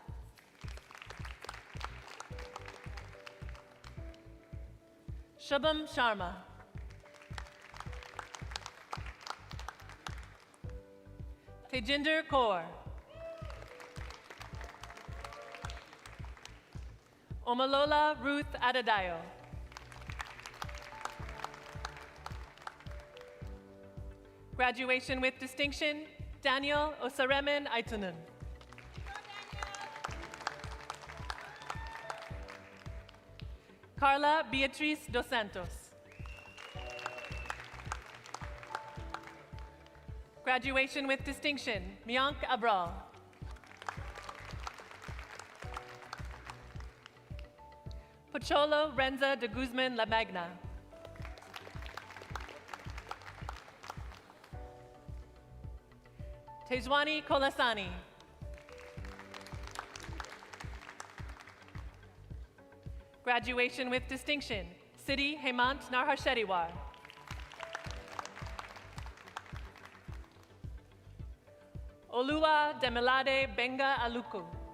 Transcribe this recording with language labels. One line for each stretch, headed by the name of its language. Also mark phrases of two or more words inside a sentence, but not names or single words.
English: Shubham Sharma. Tejinder Kaur. Omalola Ruth Adadayo. Graduation with distinction, Daniel Osaremen Aitunen. Carla Beatriz dos Santos. Graduation with distinction, Miank Abral. Pocholo Renza de Guzman La Magna. Tejwani Kolasani. Graduation with distinction, Siddhi Hemant Narhashetiwar. Olua Demilade Benga Aluku.